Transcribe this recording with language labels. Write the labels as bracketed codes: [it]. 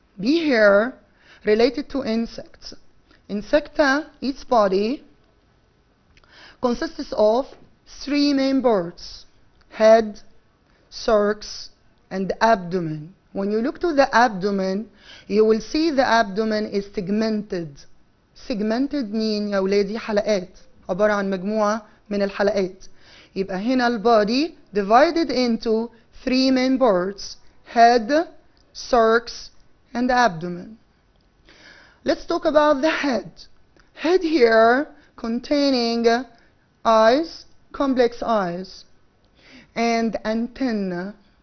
[en] B here related to insects. Insecta, its body consists of three main parts: head, thorax, and abdomen. When you look to the abdomen, you will see the abdomen is segmented. [ar] Segmented مين يا ولادي؟ حلقات، عبارة عن مجموعة من الحلقات. يبقى هنا البودي [en] divided into three main parts: head, thorax, and abdomen. Let's talk about the head. Head here containing eyes, complex eyes, and antenna.